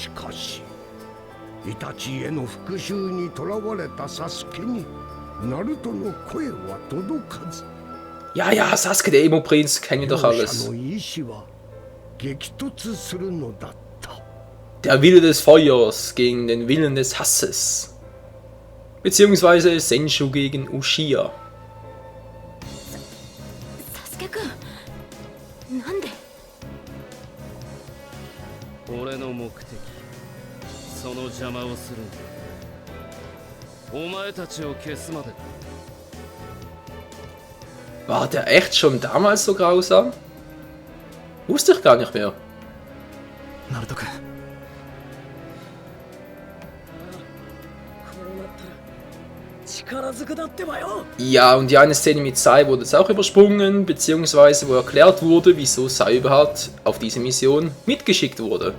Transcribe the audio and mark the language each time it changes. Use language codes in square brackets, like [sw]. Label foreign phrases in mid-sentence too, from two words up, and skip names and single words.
[de] Ja, Sasuke, der Emo-Prinz, kennen wir doch alles. Der Wille des Feuers gegen den Willen des Hasses. Beziehungsweise Senshu gegen Uchiha. [ja] Sasuke-kun, nande? 俺の目的、その邪魔をするんだ。お前たちを消すまでだ。 [de] War der echt schon damals so grausam? Wusste ich gar nicht mehr. Naruto-kun. Ja, und die eine Szene mit Sai wurde jetzt auch übersprungen, beziehungsweise wo erklärt wurde, wieso Sai überhaupt auf diese Mission mitgeschickt wurde.